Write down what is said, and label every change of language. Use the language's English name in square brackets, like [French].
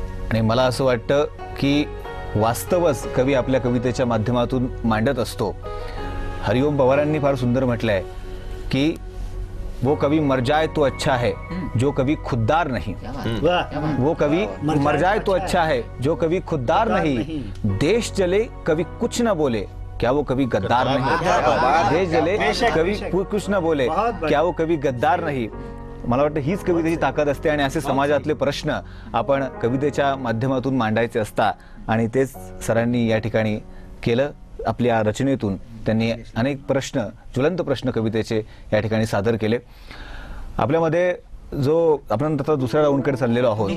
[Marathi] आणि मला असं वाटतं की वास्तवच कवी आपल्या कवितेच्या माध्यमातून मांडत असतो. हरिओम पवारांनी फार सुंदर म्हटलंय की [Hindi] वो कभी मर जाए तो अच्छा है जो कभी खुददार नहीं, वो कभी मर जाए तो अच्छा है जो कभी खुददार नहीं. देश जले कभी कुछ न बोले, क्या वो कभी गद्दार नहीं. देश जले कभी कुछ न बोले, क्या वो कभी गद्दार नहीं. [Marathi] मला वाटतं हीच कवितेची ताकद असते आणि असे समाजातले प्रश्न आपण कवितेच्या माध्यमातून मांडायचे असतात आणि तेच सरांनी या ठिकाणी केलं. आपल्या रचनेतून त्यांनी अनेक प्रश्न, ज्वलंत प्रश्न कवितेचे या ठिकाणी सादर केले. आपल्यामध्ये जो आपण आता दुसऱ्या राऊंडकडे चाललेलो आहोत.